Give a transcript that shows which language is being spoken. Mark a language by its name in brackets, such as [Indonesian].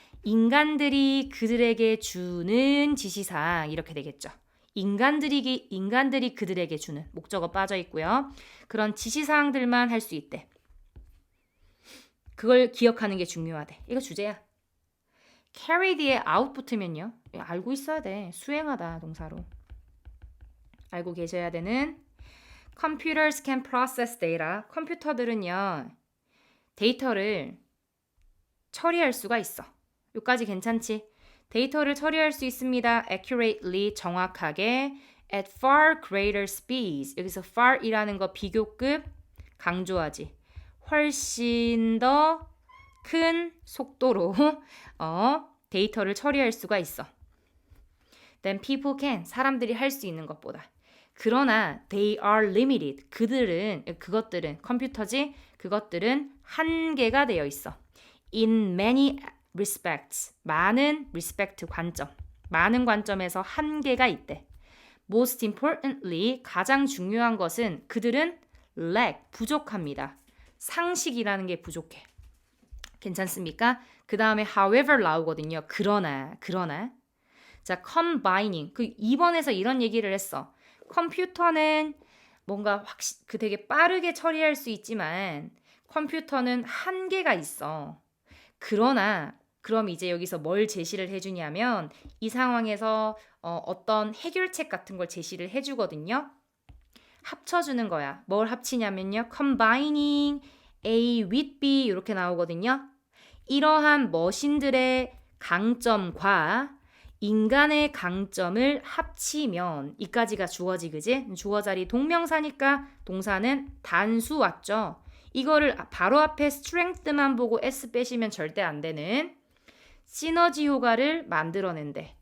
[Korean] 인간들이 그들에게 주는 지시사항 이렇게 되겠죠. 인간들이 그들에게 주는 목적어 빠져 있고요. 그런 지시사항들만 할 수 있대. 그걸 기억하는 게 중요하대. 이거 주제야. carry 뒤에 out 붙으면요. 알고 있어야 돼. 수행하다 동사로. 알고 계셔야 되는 [English] computers can process data. [Korean] 컴퓨터들은요. 데이터를 처리할 수가 있어. 여기까지 괜찮지? 데이터를 처리할 수 있습니다. [English] accurately, [Korean] 정확하게 [English] at far greater speeds. [Korean] 여기서 far이라는 거 비교급 강조하지. 훨씬 더 큰 속도로 데이터를 처리할 수가 있어. [English] Then people can, [Korean] 사람들이 할 수 있는 것보다. 그러나 [English] they are limited. [Korean] 그것들은 컴퓨터지. 그것들은 한계가 되어 있어. [English] In many respects. [Korean] 많은 respect 관점. 많은 관점에서 한계가 있대. [English] Most importantly, [Korean] 가장 중요한 것은 그들은 lack, 부족합니다. 상식이라는 게 부족해. 괜찮습니까? 그 다음에 however 나오거든요. 그러나. 자, combining. 그 2번에서 이런 얘기를 했어. 컴퓨터는 뭔가 되게 빠르게 처리할 수 있지만 컴퓨터는 한계가 있어. 그러나 그럼 이제 여기서 뭘 제시를 해주냐면 이 상황에서 어떤 해결책 같은 걸 제시를 해주거든요. 합쳐주는 거야. 뭘 합치냐면요. [English] combining A with B 이렇게 나오거든요. [Korean] 이러한 머신들의 강점과 인간의 강점을 합치면 이까지가 주어지 그지? 주어 자리 동명사니까 동사는 단수 왔죠. 이거를 바로 앞에 strength만 보고 s 빼시면 절대 안 되는 시너지 효과를 만들어낸대.